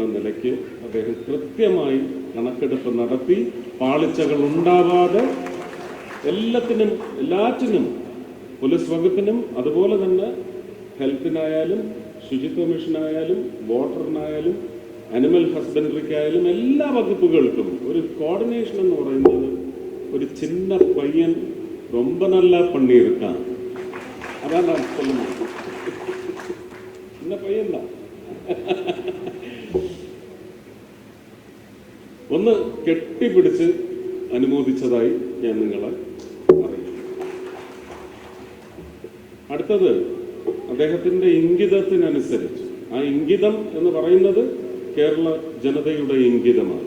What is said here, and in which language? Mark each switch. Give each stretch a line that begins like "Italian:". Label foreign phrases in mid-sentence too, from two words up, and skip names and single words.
Malayalam: നിലയ്ക്ക് അദ്ദേഹം കൃത്യമായി കണക്കെടുപ്പ് നടത്തി പാളിച്ചകൾ ഉണ്ടാവാതെ എല്ലാറ്റിനും പോലീസ് വകുപ്പിനും അതുപോലെ തന്നെ ഹെൽത്തിനായാലും ശുചിത്വ മിഷനായാലും വാട്ടറിനായാലും
English: animal husbandryക്കായാലും
Malayalam: എല്ലാ വകുപ്പുകൾക്കും ഒരു കോർഡിനേഷൻ എന്ന് പറയുന്നത് ഒരു ചിന്ന പയ്യൻ
Tamil: ரொம்ப நல்லா பண்ணியிருக்கான். அதான் நான் சொல்லணும்.
Malayalam: சின்ன പയ്യന്താ ഒന്ന് കെട്ടിപ്പിടിച്ച് അനുമോദിച്ചതായി ഞാൻ നിങ്ങളെ അറിയിക്കും. അടുത്തത് അദ്ദേഹത്തിന്റെ ഇംഗിതത്തിനനുസരിച്ച്, ആ ഇംഗിതം എന്ന് പറയുന്നത് കേരള ജനതയുടെ ഇംഗിതമാണ്.